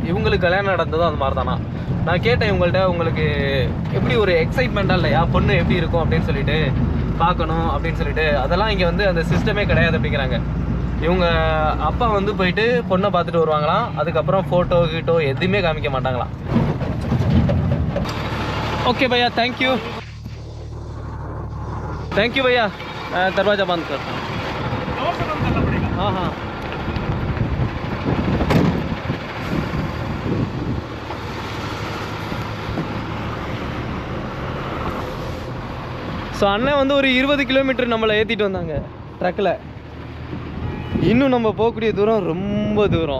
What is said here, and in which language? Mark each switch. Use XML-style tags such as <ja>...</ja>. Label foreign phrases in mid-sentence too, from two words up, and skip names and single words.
<ta>இவங்களுக்கு கல்யாணம் நடந்ததும் அது மாதிரி தானா. நான் கேட்டேன் இவங்கள்ட்ட, உங்களுக்கு எப்படி ஒரு எக்ஸைட்மெண்ட்டாக இல்லையா பொண்ணு எப்படி இருக்கும் அப்படின்னு சொல்லிட்டு பார்க்கணும் அப்படின்னு சொல்லிட்டு. அதெல்லாம் இங்கே வந்து அந்த சிஸ்டமே கிடையாது அப்படிங்கிறாங்க. இவங்க அப்பா வந்து போயிட்டு பொண்ணை பார்த்துட்டு வருவாங்களாம். அதுக்கப்புறம் ஃபோட்டோ கீட்டோ எதுவுமே காமிக்க மாட்டாங்களாம்.</ta> <hi>ओके भैया,</hi> <en>thank you</en> <hi>भैया. दरवाज़ा बंद करता हूँ. हाँ हाँ.</hi> <ta>ஸோ அண்ணன் வந்து ஒரு 20 கிலோமீட்டர் நம்மளை ஏற்றிட்டு வந்தாங்க ட்ரக்கில். இன்னும் நம்ம போகக்கூடிய தூரம் ரொம்ப தூரம்.</ta>